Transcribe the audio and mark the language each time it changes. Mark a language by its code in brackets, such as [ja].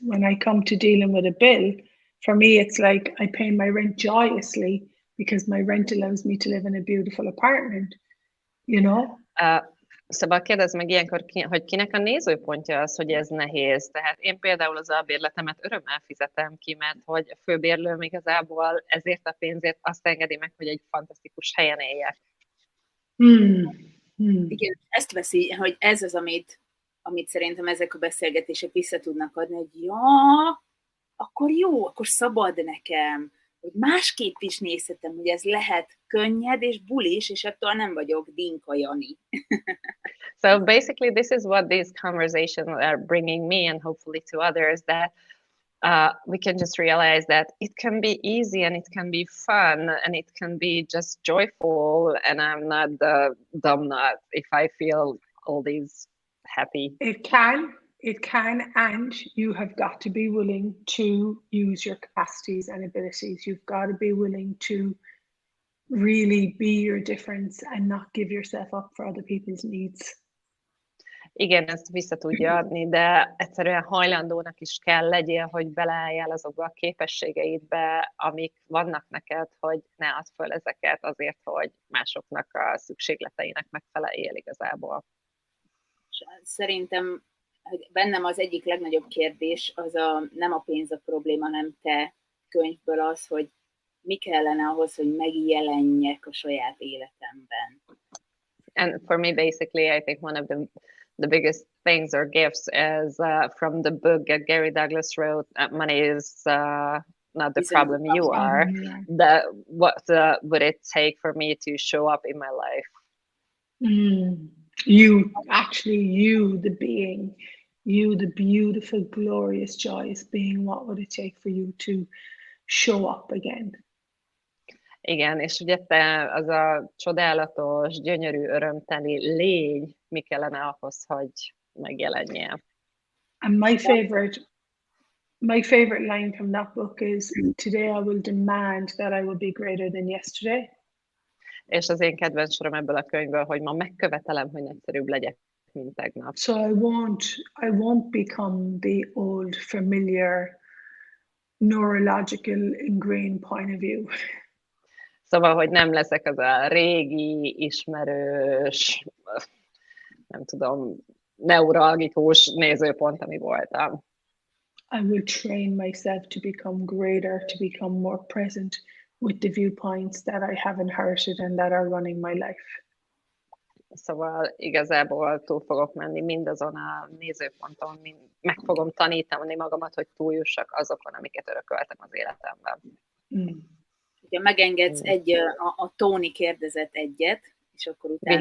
[en] When I come to dealing with a bill, for me, it's like I pay my rent joyously because my rent allows me to live in a beautiful apartment, you know? [hu] Szóval kérdezd meg ilyenkor, hogy kinek a nézőpontja az, hogy ez nehéz. Tehát én például az albérletemet örömmel fizetem ki, mert hogy a főbérlőm igazából ezért a pénzért azt engedi meg, hogy egy fantasztikus helyen éljek. Igen, ezt veszi, hogy ez az, amit szerintem ezek a beszélgetések vissza tudnak adni, hogy akkor jó, akkor szabad nekem, hogy másképp is nézhetem, hogy ez lehet könnyed és bulis, és attól nem vagyok Dinka Jani. [en] So basically this is what these conversations are bringing me and hopefully to others, that we can just realize that it can be easy and it can be fun and it can be just joyful, and I'm not the dumb nut if I feel all these happy. It can, and you have got to be willing to use your capacities and abilities. You've got to be willing to really be your difference and not give yourself up for other people's needs. [hu] Igen, ezt vissza tudja adni, de egyszerűen hajlandónak is kell legyél, hogy beleálljál azokba a képességeidbe, amik vannak neked, hogy ne add föl ezeket azért, hogy másoknak a szükségleteinek megfeleljél igazából. Szerintem bennem az egyik legnagyobb kérdés az nem a pénz a probléma, hanem te könyvből az, hogy mi kellene ahhoz, hogy megjelenjek a saját életemben. [en] And for me, basically, I think one of the biggest things or gifts is from the book that Gary Douglas wrote, Money is not the problem, you are. What would it take for me to show up in my life? You, the being, you, the beautiful, glorious, joyous being, what would it take for you to show up again? [hu] Igen, és ugye te az a csodálatos, gyönyörű, örömteli lény, mi kellene ahhoz, hogy megjelenjél? [en] And my favorite line from that book is, today I will demand that I will be greater than yesterday. [hu] És az én kedvenc sorom ebből a könyvből, hogy ma megkövetelem, hogy nagyszerűbb legyek, mint tegnap. [en] So I won't become the old, familiar, neurological, ingrained point of view. [hu] Szóval, hogy nem leszek az a régi, ismerős, nem tudom, neuralgikus nézőpont, ami voltam. [en] I will train myself to become greater, to become more present with the viewpoints that I have inherited and that are running my life. [hu] Szóval igazából túl fogok menni mindazon a nézőponton, meg fogom tanítani magamat, hogy túljussak azokon, amiket örököltem az életemben. Ugye megengedsz a Tony kérdezett egyet, és akkor utána...